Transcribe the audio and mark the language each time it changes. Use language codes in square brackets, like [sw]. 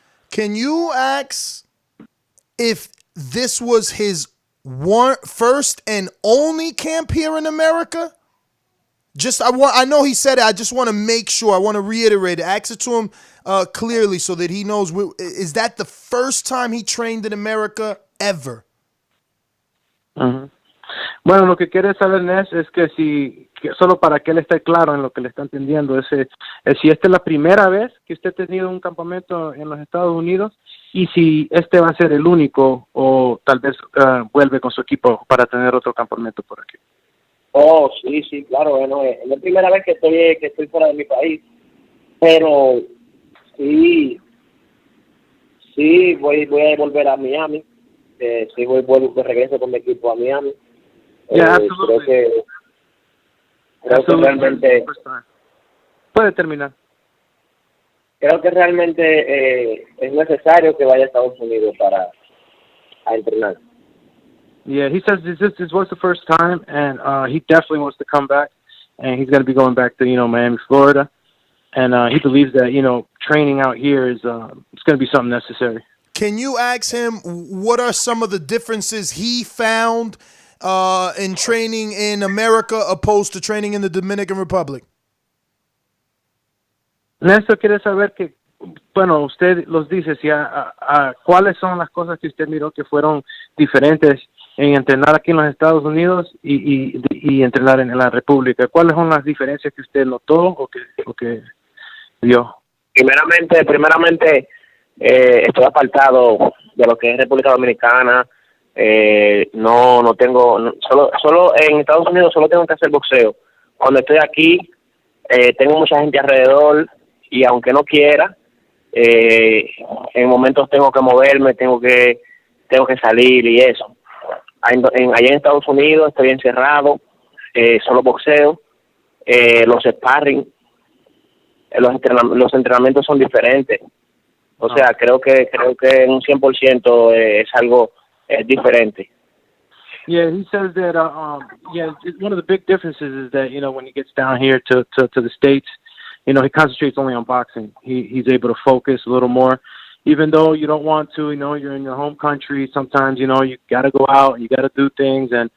[en] Can you ask if this was his first and only camp here in America? I know he said it. I just want to make sure. I want to reiterate it. Ask it to him clearly so that he knows. Is that the first time he trained in America ever? Uh-huh. [es] Bueno, lo que quiere saber Ness es que solo para que él esté claro en lo que le está entendiendo, si esta es la primera vez que usted ha tenido un campamento en los Estados Unidos y si este va a ser el único o tal vez vuelve con su equipo para tener otro campamento por aquí. Sí, claro, bueno, es la primera vez que estoy fuera de mi país, pero sí voy a volver a Miami, sí vuelvo de regreso con mi equipo a Miami. Creo que realmente puede terminar. Creo que realmente es necesario que vaya a Estados Unidos para entrenar. [en] Yeah, he says this was the first time, and he definitely wants to come back, and he's going to be going back to Miami, Florida, and he believes that training out here is it's going to be something necessary. Can you ask him what are some of the differences he found in training in America opposed to training in the Dominican Republic? [es] Néstor quiere saber que, bueno, usted los dice, si cuáles son las cosas que usted miró que fueron diferentes en entrenar aquí en los Estados Unidos y entrenar en la República. ¿Cuáles son las diferencias que usted notó o que vio? Primeramente estoy apartado de lo que es República Dominicana. No tengo, solo en Estados Unidos solo tengo que hacer boxeo. Cuando estoy aquí tengo mucha gente alrededor y aunque no quiera, en momentos tengo que moverme, tengo que salir y eso. Allá en Estados Unidos estoy encerrado, solo boxeo, los sparring, los entrenamientos son diferentes. O sea, creo que en un 100% es algo diferente. [en] Yeah, he says that one of the big differences is that when he gets down here to the States, he concentrates only on boxing. He's able to focus a little more. Even though you don't want to, you're in your home country, sometimes, you got to go out and you got to do things.